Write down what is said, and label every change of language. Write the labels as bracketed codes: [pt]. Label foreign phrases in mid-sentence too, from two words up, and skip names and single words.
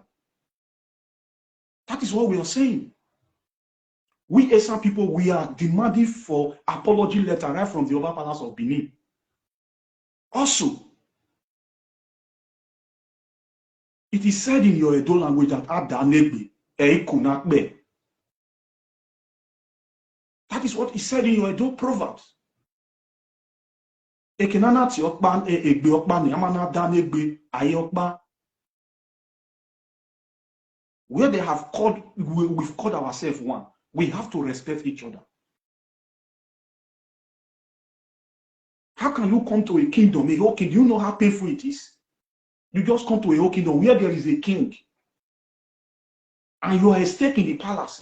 [en] That is what we are saying. We Esan people, we are demanding for apology letter right from the Oba Palace of Benin. Also, it is said in your Edo language that [bin] Adanegbe, Eikunakbe. [en] That is what is said in your Edo proverbs. [bin] Ekenanati okban egbe okban amana danegbe ayokba. [en] Where they have called, we've called ourselves one. We have to respect each other. How can you come to a kingdom, a whole kingdom? Do you know how painful it is? You just come to a whole kingdom where there is a king, and you are a stake in the palace.